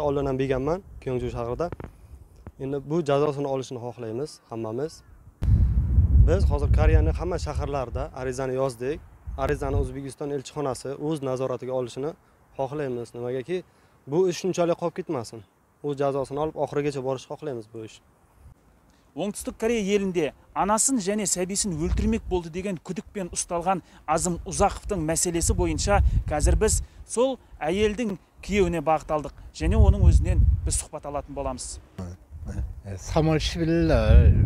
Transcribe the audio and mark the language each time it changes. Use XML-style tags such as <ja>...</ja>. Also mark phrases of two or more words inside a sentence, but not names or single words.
<uz>Oldin ham berganman, Kyongju shahrida. Endi bu jazosini olishni xohlaymiz hammamiz. Biz hozir Koreyaning hamma shaharlarida arizani yozdik. Arizani O'zbekiston elchixonasi o'z nazoratiga olishini xohlaymiz. Nimagaki, bu ish shunchalik qolib ketmasin. O'z jazosini olib oxirigacha borishni xohlaymiz bu ish.</uz> <kk>Оңтүстік Корея елінде анасын және сәбисін өлтірмек болды деген күдікпен ұсталған Азым Ұзақовтың мәселесі бойынша қазір біз сол әйелдің күйеуіне бағытталдық және оның өзінен біз сұхбат алатын боламыз.</kk> <ko>3월 10일 날</ko>